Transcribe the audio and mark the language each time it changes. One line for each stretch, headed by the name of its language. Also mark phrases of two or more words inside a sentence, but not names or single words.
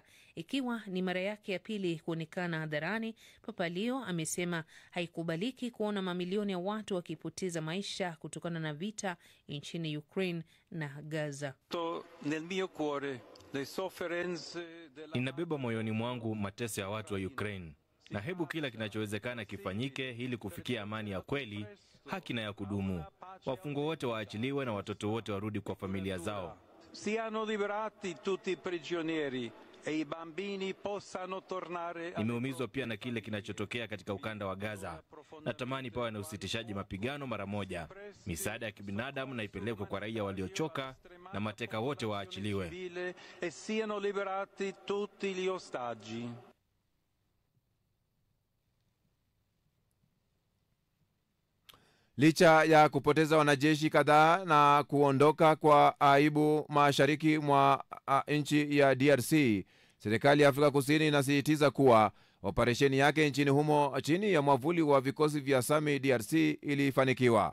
Swahili: Ikiwa ni mara yake ya pili kuonekana hadharani, Papa Leo amesema haikubaliki kuona mamilioni ya watu wakipoteza maisha kutokana na vita nchini Ukraine na Gaza. Ninabeba moyoni mwangu mateso ya watu wa Ukraine, na hebu kila kinachowezekana kifanyike ili kufikia amani ya kweli, haki na ya kudumu. Wafungwa wote waachiliwe na watoto wote warudi kwa familia zao.
Italian: Siano liberati tutti i prigionieri e i bambini possano tornare.
Swahili: Nimeumizwa pia na kile kinachotokea katika ukanda wa Gaza. Natamani pawe na usitishaji mapigano mara moja. Misaada ya kibinadamu na ipelekwe kwa raia waliochoka na mateka wote waachiliwe.
Italian: E siano liberati tutti gli ostaggi.
Swahili: Licha ya kupoteza wanajeshi kadhaa na kuondoka kwa aibu mashariki mwa nchi ya DRC, serikali ya Afrika Kusini inasisitiza kuwa operesheni yake nchini humo chini ya mwavuli wa vikosi vya SAMI DRC ilifanikiwa.